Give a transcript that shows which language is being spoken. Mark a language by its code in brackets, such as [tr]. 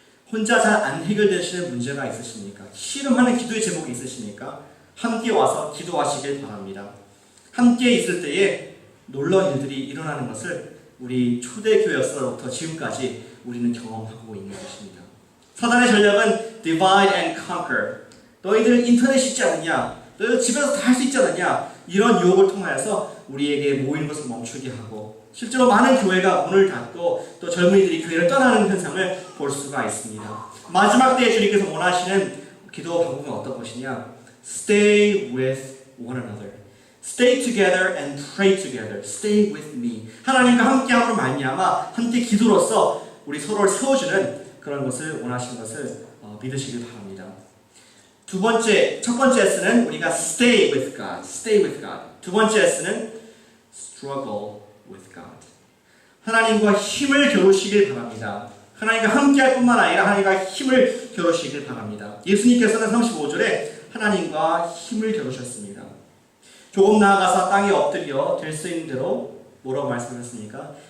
[ko] 혼자 잘 안 해결되시는 문제가 있으십니까? 씨름하는 기도의 제목이 있으십니까? 함께 와서 기도하시길 바랍니다. 함께 있을 때에 놀라운 일들이 일어나는 것을 우리 초대교회에서부터 지금까지 우리는 경험하고 있는 것입니다. 사단의 전략은 [en] divide and conquer. [ko] 너희들 인터넷이 있지 않느냐? 너희들 집에서 다 할 수 있지 않느냐? 이런 유혹을 통하여서 우리에게 모이는 것을 멈추게 하고 실제로 많은 교회가 문을 닫고 또 젊은이들이 교회를 떠나는 현상을 볼 수가 있습니다. 마지막 때에 주님께서 원하시는 기도 방법은 어떤 것이냐? [en] Stay with one another. Stay together and pray together. Stay with me. [ko] 하나님과 함께함으로 말미암아 함께 기도로서 우리 서로를 세워주는 그런 것을 원하시는 것을 믿으시길 바랍니다. 첫 번째 S는 우리가 [en] stay with God. Stay with God. [ko] 두 번째 S는 [en] struggle with God. [ko] 하나님과 힘을 겨루시길 바랍니다. 하나님과 함께할 뿐만 아니라 하나님과 힘을 겨루시길 바랍니다. 예수님께서는 35절에 하나님과 힘을 겨루셨습니다. 조금 나아가서 땅에 엎드려 될 수 있는 대로 뭐라고 말씀하셨습니까?